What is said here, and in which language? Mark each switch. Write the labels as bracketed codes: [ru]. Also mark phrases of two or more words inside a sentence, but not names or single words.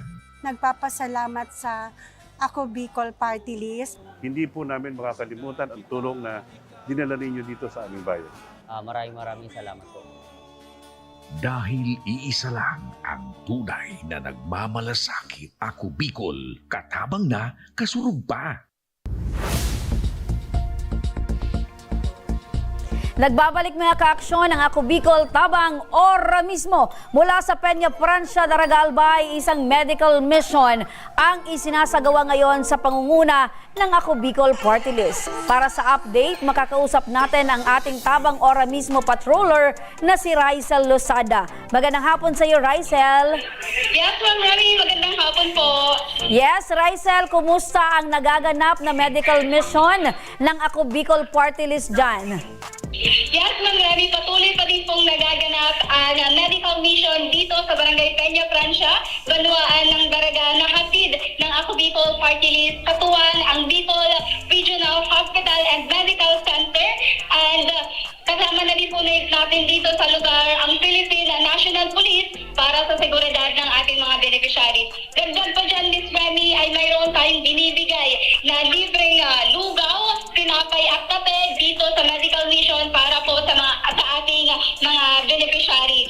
[tl] Nagpapasalamat sa Ako Bicol Party List. Hindi po namin makakalimutan ang tulong na dinala ninyo dito sa aming bayan. Maraming salamat po. Dahil iisa lang ang tunay na nagmamalasakit. [bik] Ako Bicol, katabang na, kasurug pa. [tl] Nagbabalik mga kaaksyon ang Ako Bicol tabang ora mismo mula sa Peña Francia, Daraga Albay, isang medical mission ang isinasagawa ngayon sa pangunguna ng Ako Bicol Party List. Para sa update, makakausap natin ang ating tabang ora mismo patroller na si Raisel Losada. Magandang hapon sa iyo, Raisel. Yes, Ma'am Rami. Magandang hapon po. Yes, Raisel, kumusta ang nagaganap na medical mission ng Ako Bicol Party List dyan? Yes, Ma'am Rami, patuloy pa din pong nagaganap ang medical mission dito sa Barangay Peña Francia, Banwaan ng Daraga, na hatid ng Ako Bicol Party List, katuwang ang Bicol Regional Hospital and Medical Center, and kasama na din po natin dito sa lugar ang Philippine National Police para sa seguridad ng ating mga beneficiaries. Dagdag pa dyan, Ms. Rami, ay mayroon tayong binibigay na libreng lugaw, tinapay at kape dito sa medical mission para po sa ating mga beneficiaries.